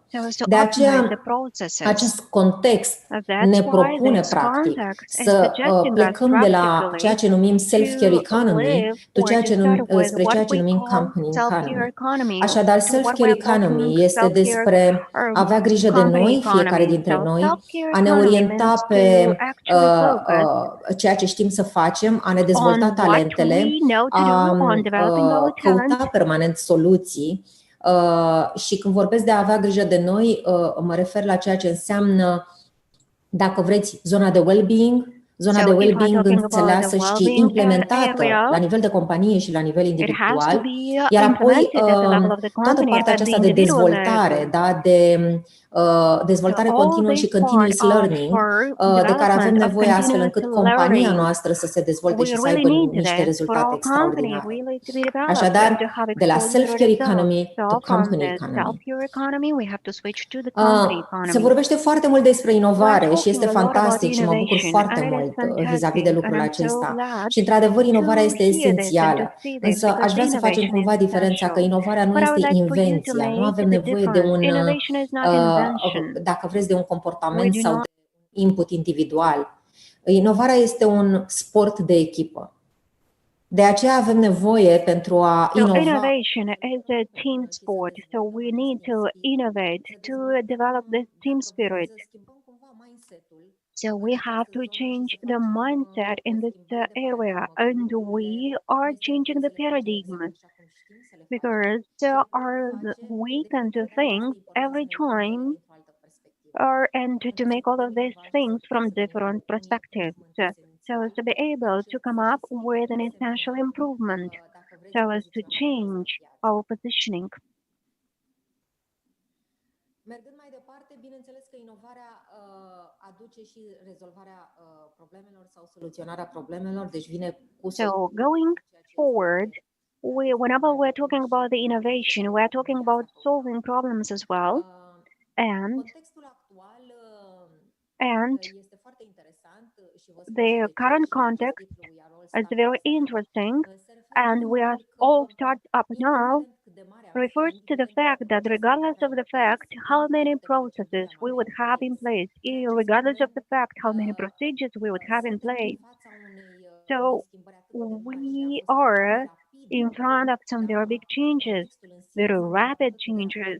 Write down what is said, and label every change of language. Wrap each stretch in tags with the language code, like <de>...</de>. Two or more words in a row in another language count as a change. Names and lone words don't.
<ro>De aceea, acest context ne propune, practic, să plecăm de la ceea ce numim</ro> <en>self-care economy</en> <ro>spre ceea ce numim</ro> <en>company economy.</en> <ro>Așadar,</ro> <en>self-care economy</en> <ro>este despre a avea grijă de noi, fiecare dintre noi, a ne orienta pe ceea ce știm să facem, a ne dezvolta talentele, a căuta permanent soluții și când vorbesc de a avea grijă de noi, mă refer la ceea ce înseamnă, dacă vreți, zona de well-being, zona de well-being înțeleasă și implementată la nivel de companie și la nivel individual, iar apoi toată partea aceasta de dezvoltare, da, de dezvoltare continuă și</ro> <en>continuous learning,</en> <ro>de care avem nevoie astfel încât compania noastră să se dezvolte și să aibă niște rezultate extraordinare. Așadar, de la</ro> <en>self-care economy to company economy.</en> <ro>Se vorbește foarte mult despre inovare și este fantastic și mă bucur foarte mult vis-a-vis de lucrul acesta. Și, într-adevăr, inovarea este esențială. Însă aș vrea să facem cumva diferența că inovarea nu este invenția, nu avem nevoie de un dacă vreți, de un comportament sau de input individual. Inovarea este un sport de echipă. De aceea avem nevoie pentru a inova.</ro> <en>Innovation is a team sport, so we need to innovate to develop this team spirit. So we have to change the mindset in this area, and we are changing the paradigm. Because we tend to think every time and to make all of these things from different perspectives, so as to be able to come up with an essential improvement, so as to change our positioning.</en> <ro>Mergând mai departe, bineînțeles că inovarea aduce și rezolvarea problemelor sau soluționarea problemelor, deci vine cu.</ro> <en>So going forward, whenever we're talking about the innovation, we're talking about solving problems as well, and the current context is very interesting, and we are all start up now refers to the fact that regardless of the fact how many processes we would have in place, regardless of the fact how many procedures we would have in place, so we are in front of some very big changes, very rapid changes.</en>